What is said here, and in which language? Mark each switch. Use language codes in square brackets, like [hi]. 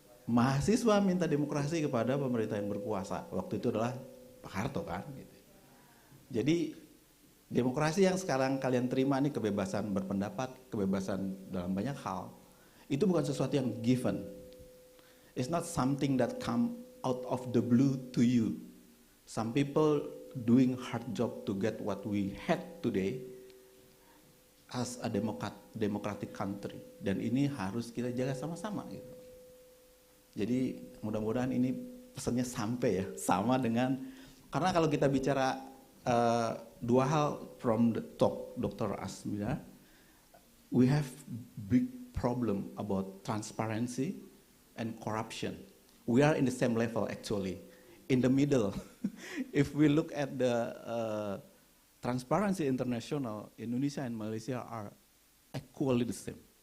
[id] Mahasiswa minta demokrasi kepada pemerintah yang berkuasa. Waktu itu adalah Pak Harto kan. Gitu. Jadi demokrasi yang sekarang kalian terima ini kebebasan berpendapat, kebebasan dalam banyak hal. Itu bukan sesuatu yang given. [en] It's not something that come out of the blue to you. Some people doing hard job to get what we had today as a democratic country. [id] Dan ini harus kita jaga sama-sama gitu. Jadi mudah-mudahan ini pesannya sampai ya, sama dengan, karena kalau kita bicara dua hal [en] from the talk Dr. Asmida, we have big problem about transparency and corruption. We are in the same level actually, in the middle. If we look at the Transparency International, Indonesia and Malaysia are equally the same.